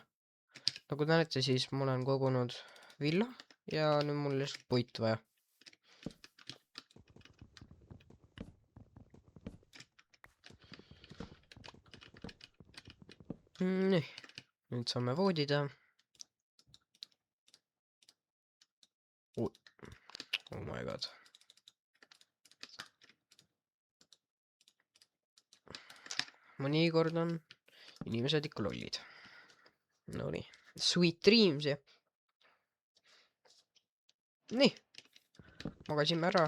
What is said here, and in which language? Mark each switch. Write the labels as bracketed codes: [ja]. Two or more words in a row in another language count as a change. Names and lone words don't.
[et] Nagu te näete, siis ma olen kogunud villa ja nüüd mul lihtsalt puit vaja. Nii, nüüd saame voodida. [en] Oh my god. [et] Mõnikord on inimesed ikka lollid. Nonii, [en] sweet dreams [et] ja. Nii, magasime ära.